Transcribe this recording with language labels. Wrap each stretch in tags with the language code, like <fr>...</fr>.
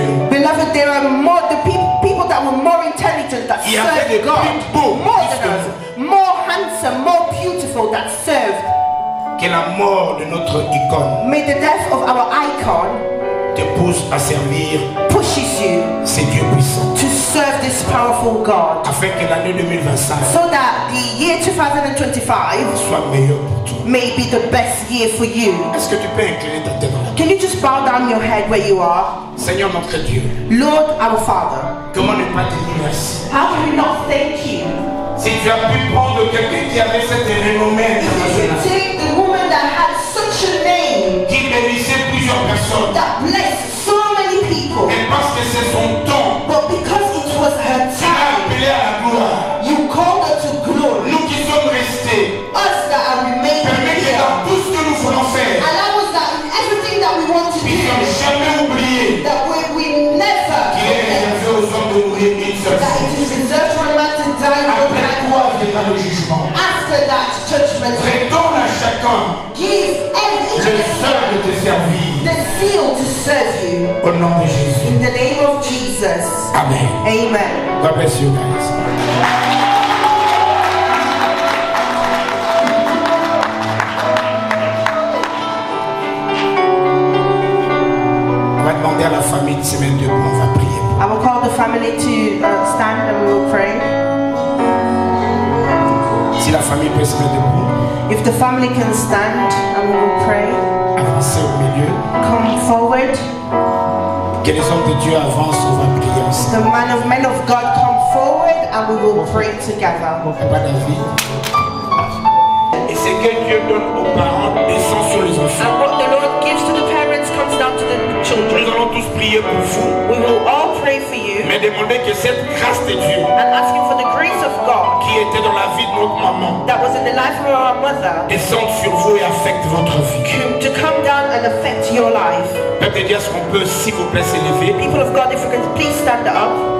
<en>Beloved, there are more the people that were more intelligent that served God, more than us, more handsome, more beautiful that served.</en> <fr>Que la mort de notre icône</fr> <en>may the death of our icon</en> <fr>te te pousse à servir</fr> <en>pushes you</en> <fr>ces dieux puissants.</fr> <en>to serve this powerful God,</en> <fr>Afin que l'année 2025</fr> <en>so that the year 2025</en> <fr>soit meilleure pour toi.</fr> <en>may be the best year for you.</en> <fr>Est-ce que tu peux incliner ta tête?</fr> <en>Can you just bow down your head where you are?</en> <fr>Seigneur notre Dieu,</fr> <en>Lord our Father,</en> <fr>comment ne pas te dire merci?</fr> <en>how can we not thank you?</en> <fr>Si tu as pu prendre quelqu'un qui avait cette renommée</fr> <en>If you</en> <fr>internationale,</fr> <en>take the woman that had such a name,</en> <fr>qui bénissait plusieurs personnes,</fr> <en>that blessed so many people,</en> <fr>et parce que c'est son don,</fr> <en>but because it was her</en> <fr>tu l'as</fr> <en>time,</en> <fr>appelé à la gloire.</fr> <en>you called her to glory.</en> <fr>Nous qui sommes restés,</fr> <en>Us that are remaining</en> <fr>permets que</fr> <en>here,</en> <fr>dans tout ce que nous voulons faire,</fr> <en>allow us that in everything that we want to</en> <fr>nous n'avons</fr> <en>do,</en> <fr>jamais oublié</fr> <en>that we never</en> <fr>qu'il est</fr> <en>forget</en> <fr>réservé aux hommes de mourir une seule</fr> <en>that</en> <fr>fois.</fr> <en>it is reserved for a man to die one</en> <fr>Après</fr> <en>time.</en> <fr>quoi viendra le jugement?</fr> <en>After that judgment,</en> <fr>Redonne à chacun</fr> <en>give</en> <fr>le</fr> <en>every</en> <fr>seul de te servir.</fr> <en>the seal to serve you.</en> <fr>Au nom de Jésus.</fr> <en>In the name of Jesus.</en> <fr>Amen.</fr> <en>Amen. God bless you guys.</en> <fr>On va demander à la famille de se mettre debout, on va prier.</fr> <en>I will call the family to stand and we will pray.</en> <fr>Si la famille peut se mettre debout,</fr> <en>If the family can stand and we will pray,</en> <fr>avancez au milieu.</fr> <en>come forward.</en> <fr>Que les hommes de Dieu avancent, on va prier ensemble.</fr> <en>The men of God come forward and we will pray together.</en> <fr>Papa David. Et ce que Dieu donne aux parents descend sur les enfants.</fr> <en>And what the Lord gives to the parents comes down to the children.</en> <fr>Nous allons tous prier pour vous.</fr> <en>We will all pray for you</en> <fr>Mais demander que cette grâce de Dieu</fr> <en>and asking for the grace of God</en> <fr>qui était dans la vie de notre maman</fr> <en>that was in the life of our mother</en> <fr>descende sur vous et affecte votre vie.</fr> <en>to come down and affect your life.</en> <fr>Peuple de Dieu, est-ce qu'on peut s'il vous plaît s'élever?</fr> <en>People of God, if you can please stand up.</en>